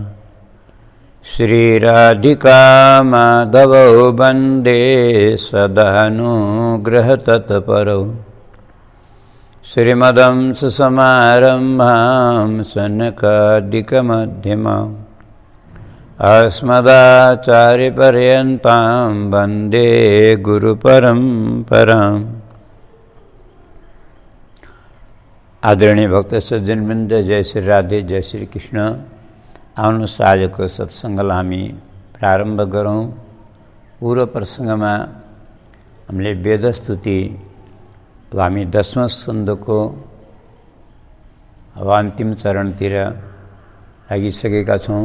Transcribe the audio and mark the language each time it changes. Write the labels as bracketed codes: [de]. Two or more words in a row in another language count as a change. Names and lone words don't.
[sa] श्रीराधिका माधवौ वन्दे सदानुग्रहतत्परौ श्रीमदंससमारम्भां सनकादिकमध्यमाम् अस्मदाचार्यपर्यन्तां वन्दे गुरुपरम्पराम्। [ne] आदरणीय भक्त सज्जनवृन्द, जय श्री राधे, जय श्री कृष्ण। आउनुहोस् आजको सत्सङ्गलाई हामी प्रारम्भ गरौँ। पूर्व प्रसङ्गमा हामीले वेदस्तुति हामी 10वां स्कन्धको अन्तिम चरणतिर लागिसकेका छौँ।